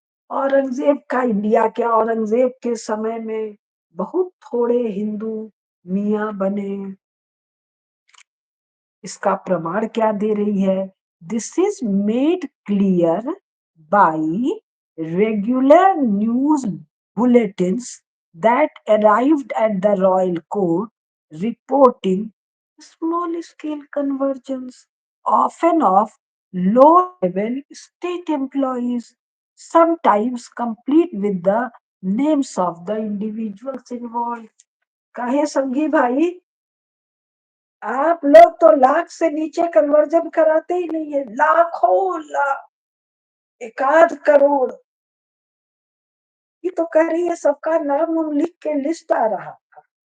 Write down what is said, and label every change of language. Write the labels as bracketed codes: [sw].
[hi] औरंगजेब का इंडिया क्या, औरंगजेब के समय में बहुत थोड़े हिंदू मियाँ बने। इसका प्रमाण क्या दे रही है? [en] This is made clear by regular news bulletins that arrived at the royal court reporting small scale conversions, often of low level state employees, sometimes complete with the names of the individuals involved। [hi] कहे संगी भाई, आप लोग तो लाख से नीचे conversion कराते ही नहीं है। लाखों लाख, एकाध करोड़। ये तो कह रही है सबका नाम उम लिख के लिस्ट आ रहा था।